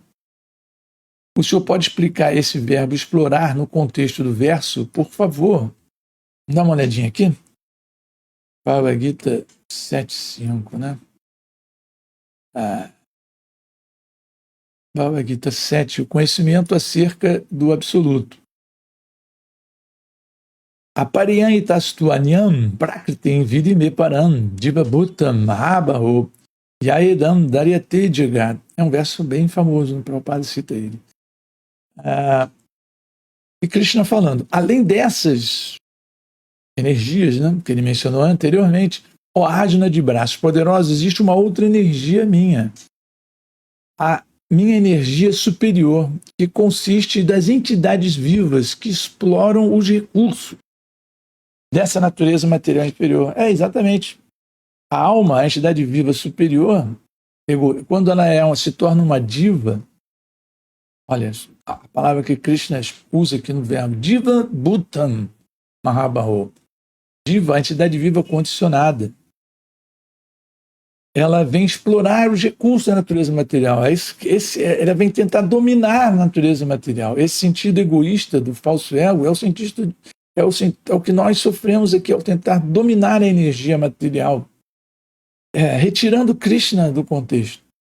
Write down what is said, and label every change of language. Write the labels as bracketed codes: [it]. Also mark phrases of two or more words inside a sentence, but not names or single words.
[pt] O senhor pode explicar esse verbo explorar no contexto do verso, por favor? Dá uma olhadinha aqui. Bhagavad Gita 7.5, né? Bhagavad Gita 7, o conhecimento acerca do absoluto. [sa] Apariyanitastvanyam prakritim vidime param divabhutam mahabaho yaedam daryate jagat. [pt] É um verso bem famoso, o Prabhupada cita ele. E Krishna falando, além dessas energias, né, que ele mencionou anteriormente, ó Arjuna de braços poderosos, existe uma outra energia minha. A minha energia superior, que consiste das entidades vivas que exploram os recursos dessa natureza material inferior. Exatamente. A alma, a entidade viva superior, quando ela se torna uma diva, olha, a palavra que Krishna usa aqui no verbo, [sa] diva bhutam mahabaho, diva, [pt] a entidade viva condicionada, ela vem explorar os recursos da natureza material. Ela vem tentar dominar a natureza material. Esse sentido egoísta do falso ego é o que nós sofremos aqui ao tentar dominar a energia material, retirando Krishna do contexto.